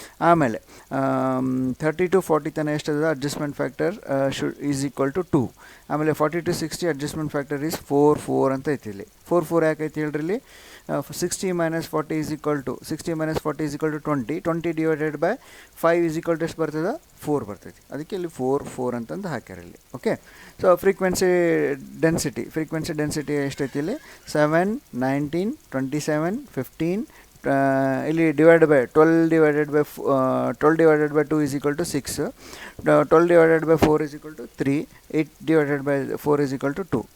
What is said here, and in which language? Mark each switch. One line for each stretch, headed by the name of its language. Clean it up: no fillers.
Kannada: ಆಮೇಲೆ 30 to 40 ತನ ಎಷ್ಟದ?
English: Adjustment factor is equal to 2.
Kannada: ಆಮೇಲೆ 40 to 60 ಅಡ್ಜಸ್ಟ್ಮೆಂಟ್ ಫ್ಯಾಕ್ಟರ್ ಈಸ್ 4 4 ಅಂತ ಐತಿ ಇಲ್ಲಿ. 4 4 ಯಾಕೈತಿ ಹೇಳ್ರಿ ಇಲ್ಲಿ?
English: 60 minus 40 is equal to 20. 20 divided by 5 is equal to
Kannada: ಎಷ್ಟು ಬರ್ತದೆ? 4 ಬರ್ತೈತಿ. ಅದಕ್ಕೆ ಇಲ್ಲಿ 4 ಅಂತಂದು ಹಾಕ್ಯಾರ ಇಲ್ಲಿ. ಓಕೆ, ಸೊ ಫ್ರೀಕ್ವೆನ್ಸಿ ಡೆನ್ಸಿಟಿ ಎಷ್ಟೈತಿ ಇಲ್ಲಿ 7, 19, 27, 15.
English: ಇಲ್ಲಿ divide by 12 divided by 2 is equal to 6, 12 divided by 4 is equal to 3, 8 divided by 4 is equal to 2.